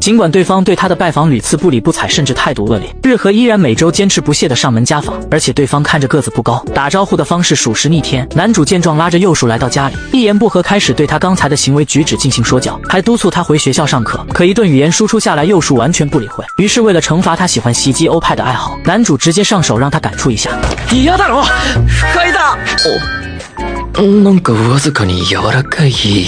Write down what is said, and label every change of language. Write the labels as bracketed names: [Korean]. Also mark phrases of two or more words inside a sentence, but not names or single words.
[Chinese] 尽管对方对他的拜访屡次不理不睬，甚至态度恶劣，日和依然每周坚持不懈的上门家访，而且对方看着个子不高，打招呼的方式属实逆天。男主见状拉着右树来到家里，一言不合开始对他刚才的行为举止进行说教，还督促他回学校上课。可一顿语言输出下来，右树完全不理会。于是为了惩罚他喜欢袭击欧派的爱好，男主直接上手让他感触一下。 [Japanese] 嫌だろ、不快だ。なんかわずかに柔らかい。